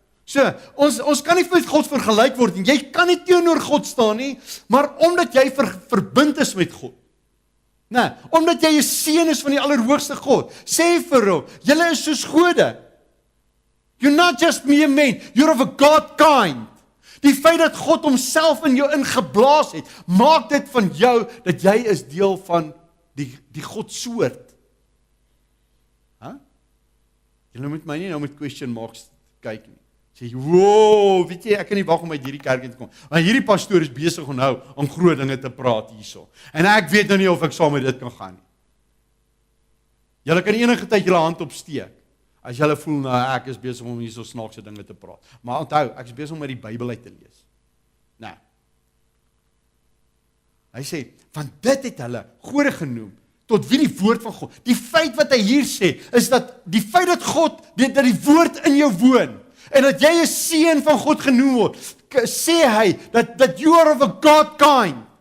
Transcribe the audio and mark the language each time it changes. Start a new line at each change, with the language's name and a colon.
Afrikaans: So, ons kan nie met God vergelyk word nie. Jy kan nie teenoor God staan nie, maar omdat jy verbind is met God. Nee, omdat jy 'n seun is van die Allerhoogste God, sê vir hom, julle is soos gode.
English: You're not just mere men, you're of a God kind.
Afrikaans: Die feit dat God homself in jou ingeblaas het, maak dit van jou, dat jy is deel van die Godsoort. Julle moet my nie nou met question marks kyk nie. Sê, wow, weet jy, ek kan nie wag om uit hierdie kerk in te kom. Want hierdie pastoor is besig om nou om groot dinge te praat hierso. En ek weet nou nie of ek saam met dit kan gaan nie. Julle kan enige tyd julle hand opsteek. As julle voel, nou ek is besig om hierso snaakse dinge te praat. Maar onthou, ek is besig om uit die Bybel uit te lees. Nou. Hy sê, van dit het hulle gode genoem, tot wie die woord van God. Die feit wat hy hier sê, is dat die feit dat God, dat die woord in jou woon, en dat jy 'n seun van God genoem word, sê hy, dat
English: you are of a God kind.